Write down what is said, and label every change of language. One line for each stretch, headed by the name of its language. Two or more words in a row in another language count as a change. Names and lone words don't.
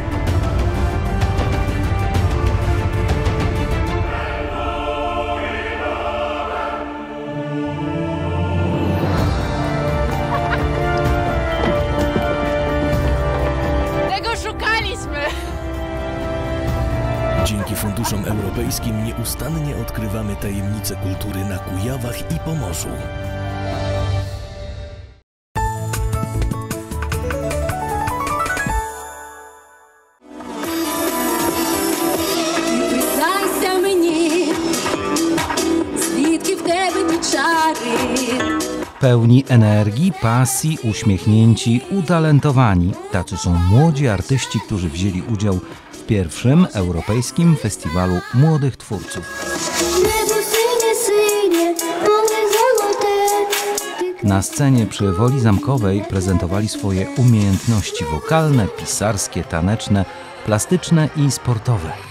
Polish: Tego szukaliśmy! Dzięki funduszom europejskim nieustannie odkrywamy tajemnice kultury na Kujawach i Pomorzu.
Ukrainian: Признайся мені, звідки в тебе ті чари.
Polish: Pełni energii, pasji, uśmiechnięci, utalentowani. Tacy są młodzi artyści, którzy wzięli udział w pierwszym Europejskim Festiwalu Młodych Twórców. Na scenie przy Woli Zamkowej prezentowali swoje umiejętności wokalne, pisarskie, taneczne, plastyczne i sportowe.